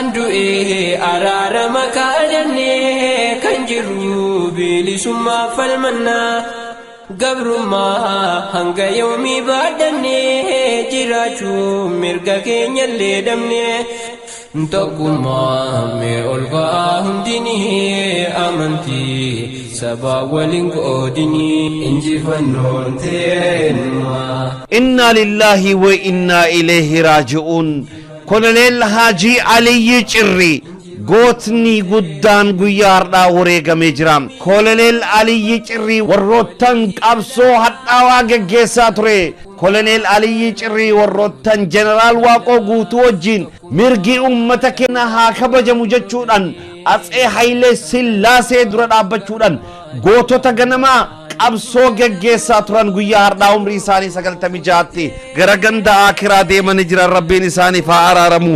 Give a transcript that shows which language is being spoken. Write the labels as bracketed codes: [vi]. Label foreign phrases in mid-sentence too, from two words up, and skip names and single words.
[om] du'e araarama kaadannee kan jiru bilisummaa falmannaa gabrummaa hanga yoomii baadhannee jiraachuu mirga keenyallee dhabnee tokkummaa mee ol ka'aa hundinii amantii sabaa waliin qoodinii injifannoon teenuma. [ar] إنا لله وإنا إليه راجعون. [om] koloneel Haajii Aliyyi Cirrii gootni guddaan guyyaa har'aa wareegamee jira. koloneel Aliyyi Cirrii warroottan qabsoo hadhaawaa geggeessaa ture. koloneel Aliyyi Cirrii warroottan jeneraal Waaqoo guutuu wajjin mirgi ummata keenya haa kabajamu jechuudhaan Atsee Hayilee Sillaasee dura dhaabbachuudhaan gootota ganamaa qabsoo geggeessaa turan guyyaa har'aa umrii isaanii 96tti gara ganda akiraa deemanii jiran rabbiin isaaniif haa araaramu.